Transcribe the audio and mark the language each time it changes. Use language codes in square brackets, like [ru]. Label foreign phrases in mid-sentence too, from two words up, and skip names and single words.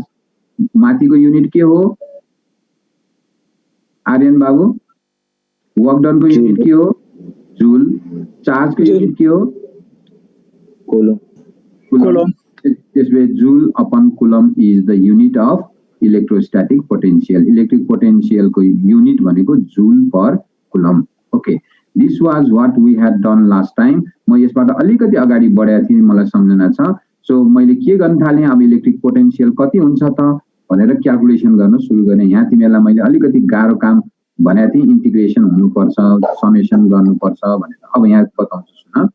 [ne] माथिको युनिट के हो आर्यन बाबु? [en] work done [ne] को युनिट के हो? जूल। चार्ज को युनिट के हो? कूलम। [en] त्यसले Joule upon Coulomb is the unit of electrostatic potential. electric potential [ne] को यूनिट भनेको [en] Joule per Coulomb. OK, this was what we had done last time. [ne] म यसबाट अलिकति अगाडि बढेको थिएँ, मलाई सम्झना छ। सो मैले के गर्न थालेँ, अब [en] electric potential [ne] कति हुन्छ त भनेर क्याल्कुलेसन गर्न सुरु गरेँ। यहाँ तिमीहरूलाई मैले अलिकति गाह्रो काम भनेको थिएँ, इन्टिग्रेसन हुनुपर्छ, समेसन गर्नुपर्छ भनेर। अब यहाँ बताउँछु सुन।